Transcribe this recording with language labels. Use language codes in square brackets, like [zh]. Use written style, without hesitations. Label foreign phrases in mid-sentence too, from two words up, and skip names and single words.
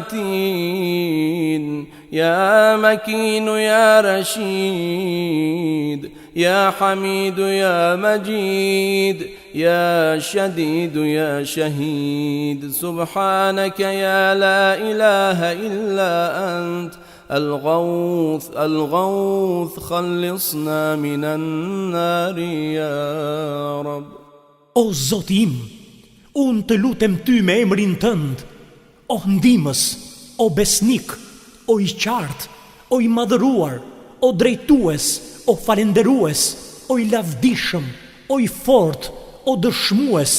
[ar] متين يا مكين يا رشيد يا حميد يا مجيد يا شديد يا شهيد سبحانك يا لا إله إلا أنت الغوث خلصنا من النار يا رب. [sq] O Zoti im, unë të lutem ty me emrin tënd, o ndihmës, o besnik, o i qartë, o i madhëruar, o drejtues, o falenderues, o i lavdishëm, o i fort, o dëshmues.